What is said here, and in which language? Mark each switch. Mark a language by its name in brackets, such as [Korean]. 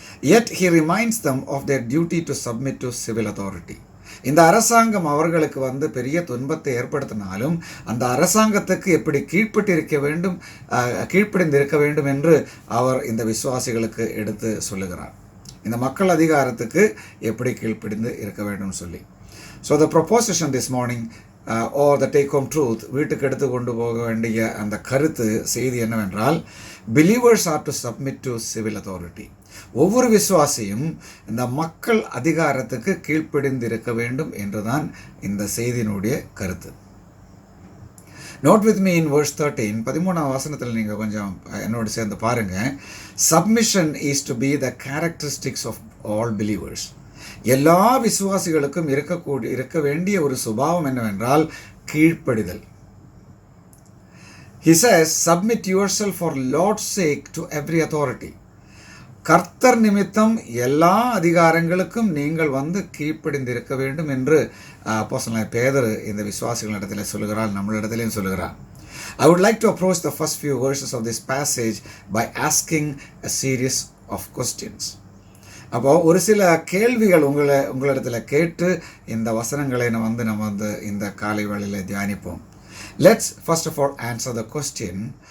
[English] Yet he reminds them of their duty to submit to civil authority. [Tamil] இந்த அரசாங்கம் அவர்களுக்கு பெரிய துன்பத்தை ஏற்படுத்தினாலும் அந்த அரசாங்கத்துக்கு எப்படி கீழ்ப்படிந்திருக்க வேண்டும் என்று அவர் இந்த விசுவாசிகளுக்கு எடுத்து சொல்லுகிறார். இந்த மக்கள் அதிகாரத்துக்கு எப்படி கீழ்ப்படிந்து இருக்க வேண்டும் சொல்லி. [English] So the proposition this morning or the take home truth, [Tamil] வீட்டுக்கு எடுத்து கொண்டு போக வேண்டிய அந்த கருத்து செய்தி என்னவென்றால், [English] believers are to submit to civil authority. [Tamil] ஒவ்வொரு விசுவாசியும் இந்த மக்கள் அதிகாரத்துக்கு கீழ்ப்படிந்து இருக்க வேண்டும் என்றுதான் இந்த செய்தியினுடைய கருத்து. [English] Note with me in verse 13, [Tamil] 13ஆம் வசனத்தில் நீங்கள் கொஞ்சம் என்னோடு சேர்ந்து பாருங்கள். [English] Submission is to be the characteristics of all believers. [Tamil] எல்லா விசுவாசிகளுக்கும் இருக்க வேண்டிய ஒரு சுபாவம் என்னவென்றால் கீழ்ப்படிதல். [English] He says, submit yourself for Lord's sake to every authority. [Tamil] கர்த்தர் நிமித்தம் எல்லா அதிகாரங்களுக்கும் நீங்கள் கீழ்ப்படிந்திருக்க வேண்டும் என்று அப்போஸ்தலனாகிய பேதுரு இந்த விசுவாசிகளிடத்தில் சொல்லுகிறார், நம்மளிடத்திலையும் சொல்லுகிறார். [English] I would like to approach the first few verses of this passage by asking a series of questions. [Tamil] அப்போது ஒரு சில கேள்விகள் உங்களிடத்தில் கேட்டு இந்த வசனங்களை நம்ம இந்த காலை வேளையில் தியானிப்போம். [English] Let's first of all answer the question.